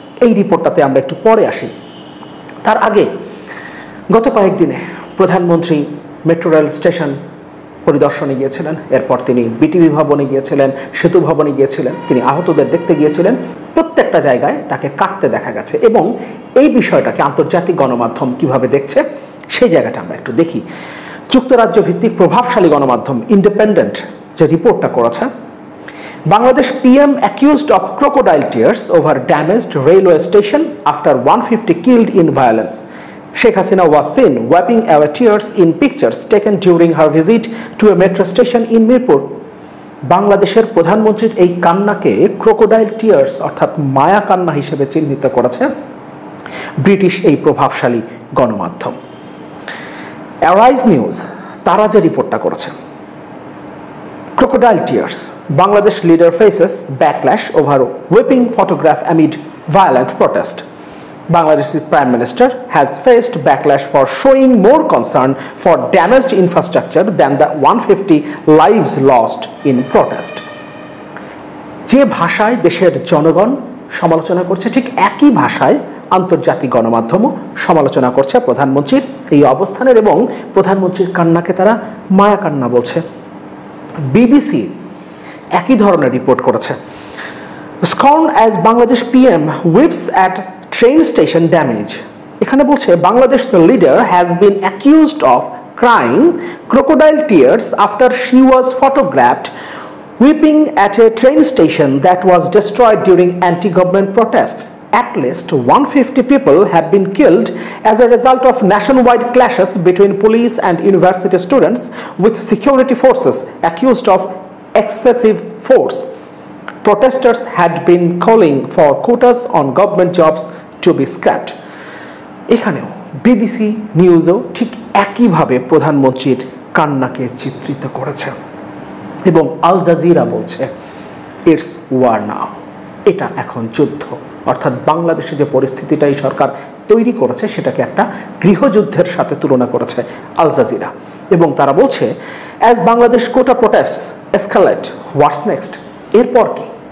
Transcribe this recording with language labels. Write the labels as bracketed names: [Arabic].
[Bangla] এই রিপোর্টটাতে আমরা একটু পরে আসি। তার আগে গত কয়েকদিনে প্রধানমন্ত্রী মেট্রো রেল স্টেশন পরিদর্শনে গিয়েছিলেন, এরপর তিনি বিটিভি ভবনে গিয়েছিলেন, সেতু ভবনে গিয়েছিলেন, তিনি আহতদের দেখতে গিয়েছিলেন। প্রত্যেকটা জায়গায় তাকে কাঁদতে দেখা গেছে এবং এই বিষয়টাকে আন্তর্জাতিক গণমাধ্যম কিভাবে দেখছে সেই জায়গাটা আমরা একটু দেখি। যুক্তরাজ্য ভিত্তিক প্রভাবশালী গণমাধ্যম ইন্ডিপেন্ডেন্ট যে রিপোর্টটা করেছে, [English] Bangladesh PM accused of crocodile tears over damaged railway station after 150 killed in violence. Sheikh Hasina was seen wiping away tears in pictures taken during her visit to a metro station in Mirpur. [Bangla] বাংলাদেশের প্রধানমন্ত্রীর এই কান্নাকে crocodile tears অর্থাৎ মায়া কান্না হিসেবে চিহ্নিত করেছে British এই প্রভাবশালী গণমাধ্যম অ্যারাইজ নিউজ। তারা যে রিপোর্টটা করেছে, [English] crocodile tears, Bangladesh leader faces backlash over whipping photograph amid violent protest. Bangladesh's Prime Minister has faced backlash for showing more concern for damaged infrastructure than the 150 lives lost in protest. [Bangla] যে ভাষায় দেশের জনগণ সমালোচনা করছে, ঠিক একই ভাষায় আন্তর্জাতিক গণমাধ্যমও সমালোচনা করছে প্রধানমন্ত্রীর এই অবস্থানের এবং প্রধানমন্ত্রীর কান্নাকে তারা মায়া কান্না বলছে। BBC একই ধরনের রিপোর্ট করেছে। [English] Scorn as Bangladesh PM whips at train station damage. [Bangla] এখানে বলছে Bangladesh [English] the leader has been accused of crying crocodile tears after she was photographed weeping at a train station that was destroyed during anti-government protests. At least 150 people have been killed as a result of nationwide clashes between police and university students, with security forces accused of excessive force. Protesters had been calling for quotas on government jobs to be scrapped. [Bangla] এখানেও BBC নিউজও ঠিক একইভাবে প্রধানমন্ত্রীর কান্নাকে চিত্রিত করেছে এবং Al Jazeera বলছে [English] it's war now, [Bangla] এটা এখন যুদ্ধ। অর্থাৎ বাংলাদেশে যে পরিস্থিতিটা এই সরকার তৈরি করেছে সেটাকে একটা গৃহযুদ্ধের সাথে তুলনা করেছে আল জাজিরা এবং তারা বলছে [English] as Bangladesh quota protests escalate what's next, [Bangla] এরপর কি?